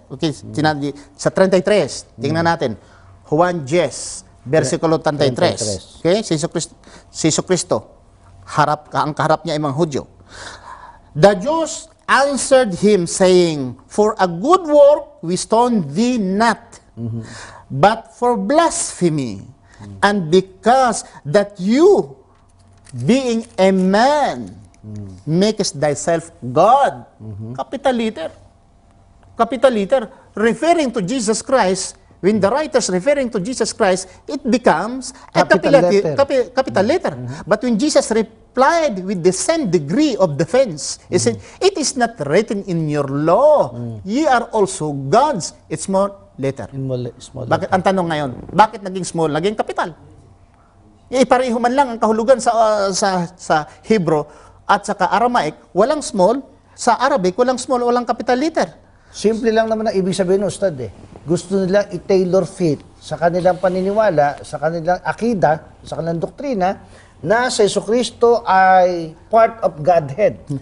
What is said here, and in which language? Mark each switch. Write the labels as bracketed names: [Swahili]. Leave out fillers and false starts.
[Filipino] Okay, sa 33, tingnan natin. Juan 10, versikulo 33. Okay, si Jesucristo, ang kaharap niya ay mga Hudyo. [English] The Jews answered him saying, for a good work we stone thee not, but for blasphemy, and because that you, being a man, makest thyself God. Capital letter. Capital letter. Referring to Jesus Christ, when the writers referring to Jesus Christ, it becomes a capital letter. But when Jesus replied with the same degree of defense, he said, it is not written in your law. Ye are also gods. It's small letter. Small letter. [Filipino] Bakit ang tanong ngayon? Bakit naging small? Naging capital. Pareho man lang ang kahulugan sa Hebrew at saka Aramaic, walang small. Sa Arabic, walang small, walang capital letter. Simple lang naman ang ibig sabihin, Ustad. Gusto nilang i-tailor fit sa kanilang paniniwala, sa kanilang akida, sa kanilang doktrina, na si Jesucristo ay [English] part of Godhead.